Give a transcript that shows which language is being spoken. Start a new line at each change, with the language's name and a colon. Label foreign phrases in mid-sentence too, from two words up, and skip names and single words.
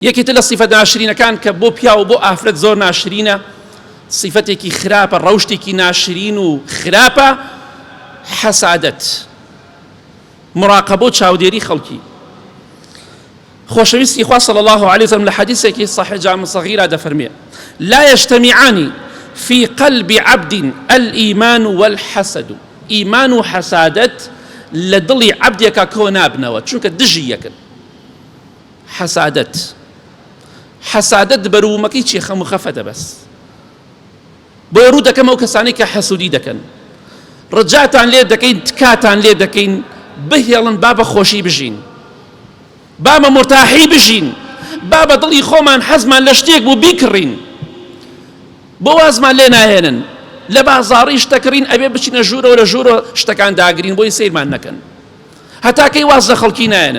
Central Kurdish: یەکێتە لە صیفەت ناشرینەکان کە بۆ پیا و بۆ ئافرەت زۆر ناشرینە، صیفەتێکی خراپە، ڕەوشتێکی ناشرین و خراپە، حەسادەت، مراقبە و چاودێری خەڵکی. خۆشەویستی خوا
Arabic: صلی الله عليه وسلم
Central Kurdish: لە حەدیثێکی صحیح جامع صغیرە دەفەرمێ:
Arabic: لا يجتمعان في قلب عبد الإيمان والحسد.
Central Kurdish: إيمان و حەسادەت لە دڵی عەبدێکە کۆ نابنەوە، چونکە دژی یەکن. حەسادەت بەروومەکەی چیە؟ خەم و خەفەتە بەس. بۆ ڕوو دەکەم ئەو کەسانەی کە حەسوودی دەکەن، ڕجاتان لێ دەکەین، تکاتان لێ دەکەین، بهێڵن با بە خۆشی بژین، با بە مرتاحی بژین، با بە دڵی خۆمان حەزمان لە شتێک بوو بیکڕین، بۆ وازمان لێ ناهێنن، لە بازاڕی شتەکڕین ئەبێ بچینە ژوورەوە لە ژوورە شتەکان داگرین بۆی سیرمان نەکەن، هەتاکەی واز لە خەڵکی نایێنن.